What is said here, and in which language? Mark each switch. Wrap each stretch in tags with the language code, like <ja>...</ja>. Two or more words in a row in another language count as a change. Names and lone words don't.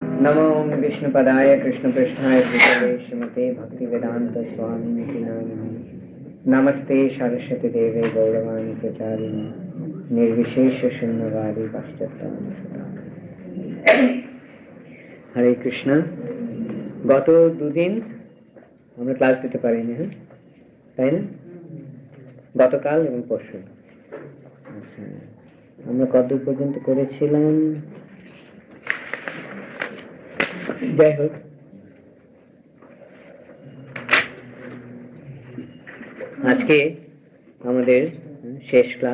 <sa>नमो विष्णुपदाय कृष्णपृष्ठाय भूतले श्रीमते भक्तिवेदांत स्वामिनिति नामिने। नमस्ते सरस्वती देवे गौरवाणी प्रचारिणे निर्विशेष शून्यवादी पाश्चात्यानुसुताय। हरे कृष्ण।</sa> <bn>गत দুদিন আমরা ক্লাস দিতে পারিনি, হ্যাঁ তাই না? গতকাল এবং পরশু আমরা কতদূর পর্যন্ত করেছিলাম? যাই হোক, আজকে আমাদের শেষ ক্লাস।</bn>